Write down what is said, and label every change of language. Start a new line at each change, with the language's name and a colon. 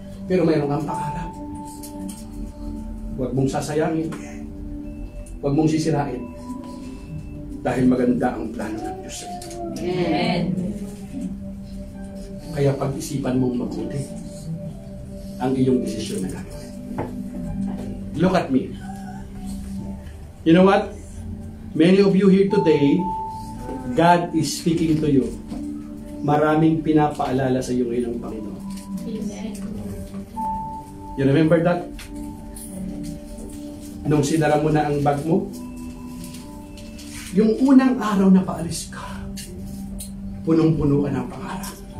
Filipino: Pero mayroon kang pangarap. Huwag mong sasayangin. Huwag mong sisirain. Dahil maganda ang plano ng Diyos sa iyo. Amen. Kaya pag-isipan mong mabuti ang iyong desisyon na gagawin.
English: Look at me. You know what? Many of you here today, God is speaking to you.
Filipino: Maraming pinapaalala sa iyo ngayon ng Panginoon.
English: You remember that?
Filipino: Nung sinara mo na ang bag mo, yung unang araw na paalis ka, punong-puno ka ng pangarap.